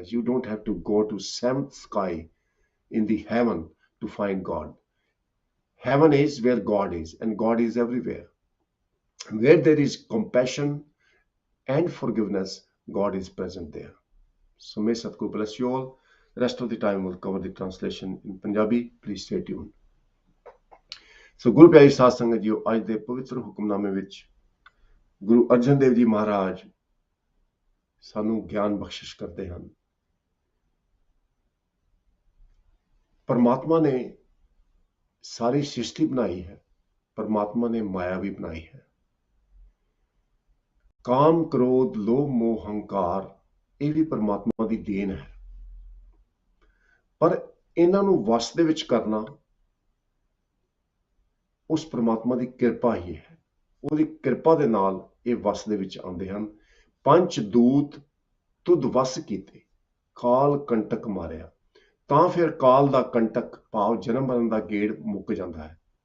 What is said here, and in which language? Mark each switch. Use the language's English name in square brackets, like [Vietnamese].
[English] You don't have to go to seventh sky in the heaven to find God. Heaven is where God is, and God is everywhere. Where there is compassion and forgiveness, God is present there. So may Satguru bless you all. The rest of the time we'll cover the translation in Punjabi. Please stay tuned. So [Punjabi] ਗੁਰੂ ਪਿਆਰੀ ਸਾਧ ਸੰਗਤ JIO, ਅੱਜ ਦੇ ਪਵਿੱਤਰ ਹੁਕਮਨਾਮੇ ਵਿੱਚ ਗੁਰੂ ਅਰਜਨ ਦੇਵ ਜੀ ਮਹਾਰਾਜ ਸਾਨੂੰ ਗਿਆਨ ਬਖਸ਼ਿਸ਼ ਕਰਦੇ ਹਨ. [Hindi] परमात्मा ने सारी सृष्टि बनाई है, परमात्मा ने माया भी बनाई है. [Punjabi] काम क्रोध लोभ मोह हंकार ਇਹ ਵੀ परमात्मा ਦੀ ਦੇਣ ਹੈ, ਪਰ ਇਹਨਾਂ ਨੂੰ ਵਸ ਦੇ ਵਿੱਚ ਕਰਨਾ ਉਸ परमात्मा ਦੀ ਕਿਰਪਾ ਹੀ ਹੈ. ਉਹਦੀ ਕਿਰਪਾ ਦੇ ਨਾਲ ਇਹ ਵਸ ਦੇ ਵਿੱਚ ਆਉਂਦੇ ਹਨ. ਪੰਜ ਦੂਤ ਤੁਧ ਵਸ ਕੀਤੇ ਕਾਲ ਕੰਟਕ ਮਾਰਿਆ, ਤਾਂ ਫਿਰ ਕਾਲ ਦਾ ਕੰਟਕ ਭਾਵ ਜਨਮ ਮਰਨ ਦਾ ਗੇੜ ਮੁੱਕ ਜਾਂਦਾ ਹੈ.